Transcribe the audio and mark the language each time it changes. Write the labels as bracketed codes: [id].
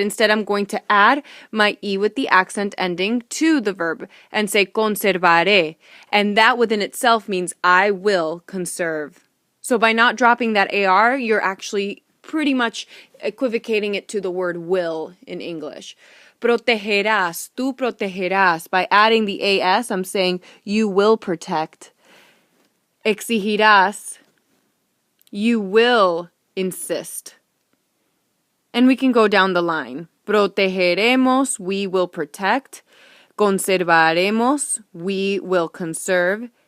[en] Instead, I'm going to add my E with the accent ending to the verb and say conservaré. And that within itself means I will conserve. So by not dropping that AR, you're actually pretty much equivocating it to the word will in English. [es] Protegerás, tú protegerás. [en] By adding the AS, I'm saying you will protect. Exigirás, you will insist. And we can go down the line. Protegeremos, we will protect. Conservaremos, we will conserve.